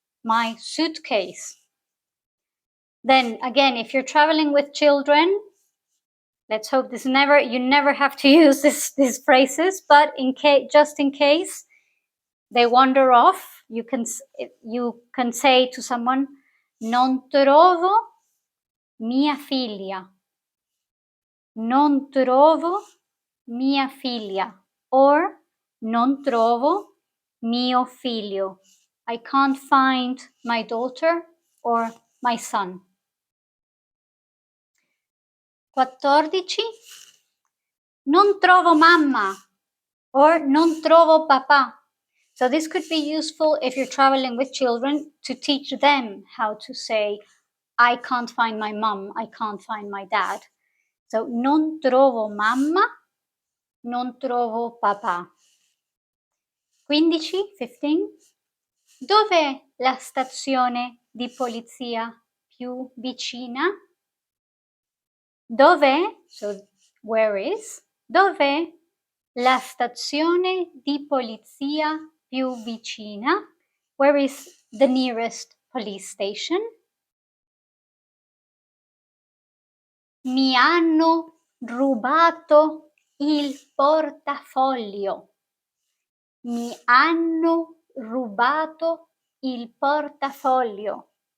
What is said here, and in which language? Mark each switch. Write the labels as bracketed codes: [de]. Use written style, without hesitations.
[en] my suitcase. Then again, if you're traveling with children, let's hope you never have to use these phrases, but just in case they wander off, you can say to someone, [it] non trovo mia figlia. Non trovo mia figlia, or non trovo mio figlio. [en] I can't find my daughter or my son. 14. [it] Non trovo mamma or non trovo papà. [en] So this could be useful if you're traveling with children to teach them how to say, I can't find my mom, I can't find my dad. [it] So non trovo mamma, non trovo papà. 15. Dov'è la stazione di polizia più vicina? Dov'è? [en] So where is? [it] Dov'è la stazione di polizia più vicina? [en] Where is the nearest police station? [it] Mi hanno rubato il portafoglio. Mi hanno rubato il portafoglio.